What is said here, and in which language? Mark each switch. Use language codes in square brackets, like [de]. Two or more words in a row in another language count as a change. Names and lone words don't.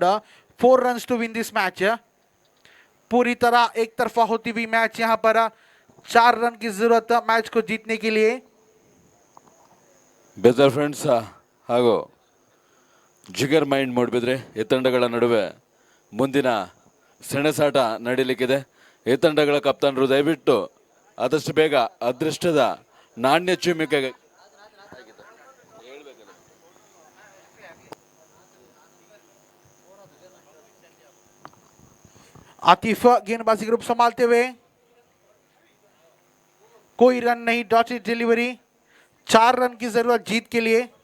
[en] 4 runs to win this match. [hi] पूरी तरह एक तरफा होती हुई मैच यहाँ पर 4 रन की जरूरत मैच को जीतने के लिए। [kn] ಬೆದರ್ ಫ್ರೆಂಡ್ಸ್ ಹಾಗೂ ಜಿಗರ್ ಮೈಂಡ್ ಮೂಡಿಬಿದ್ರೆ ಈ ತಂಡಗಳ ನಡುವೆ ಮುಂದಿನ ಸೆಣಸಾಟ ನಡೀಲಿಕ್ಕಿದೆ. ಈ ತಂಡಗಳ ಕಪ್ತಾನರು ದಯವಿಟ್ಟು ಆದಷ್ಟು ಬೇಗ ಅದೃಷ್ಟದ ನಾಣ್ಯ ಚುಮ್ಮಿಕೆ [hi] आतिफ गेंदबाजी ग्रुप संभालते हुए कोई रन नहीं, [en] dotted delivery [hi] 4 रन की जरूरत जीत के लिए।